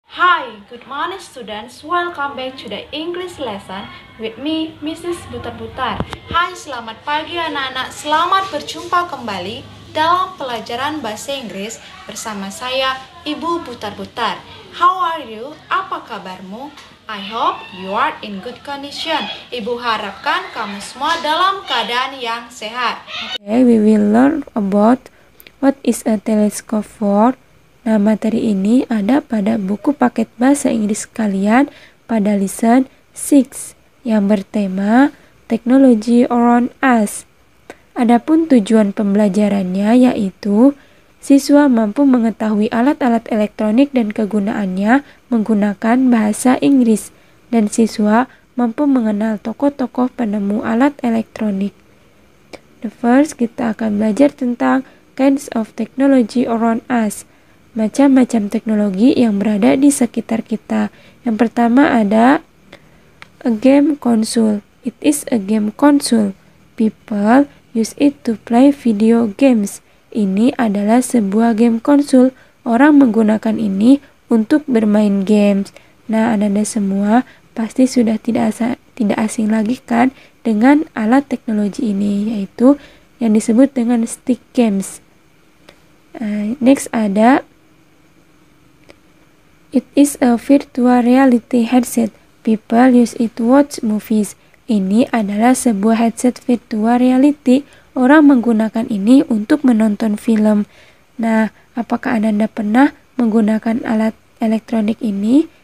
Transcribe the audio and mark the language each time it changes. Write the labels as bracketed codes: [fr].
[en] Hi, good morning students. Welcome back to the English lesson with me, Mrs. [id] Butar-Butar. Hai, selamat pagi anak-anak. Selamat berjumpa kembali dalam pelajaran bahasa Inggris bersama saya, Ibu Butar-Butar. [en] How are you? [id] Apa kabarmu? [en] I hope you are in good condition. [id] Ibu harapkan kamu semua dalam keadaan yang sehat. [en] Today we will learn about what is a telescope for. [id] Nah, materi ini ada pada buku paket bahasa Inggris kalian pada lesson 6 yang bertema Technology Around Us. Adapun tujuan pembelajarannya yaitu siswa mampu mengetahui alat-alat elektronik dan kegunaannya menggunakan bahasa Inggris, dan siswa mampu mengenal tokoh-tokoh penemu alat elektronik. [en] The first, [id] kita akan belajar tentang [en] kinds of technology around us. [id] Macam-macam teknologi yang berada di sekitar kita. Yang pertama ada [en] a game console. It is a game console. People use it to play video games. [id] Ini adalah sebuah game konsol. Orang menggunakan ini untuk bermain games. Nah, Anda semua pasti sudah tidak asing lagi kan dengan alat teknologi ini, yaitu yang disebut dengan stick games. [en] Next ada it is a virtual reality headset. People use it to watch movies. [id] Ini adalah sebuah headset virtual reality. Orang menggunakan ini untuk menonton film. Nah, apakah Anda pernah menggunakan alat elektronik ini?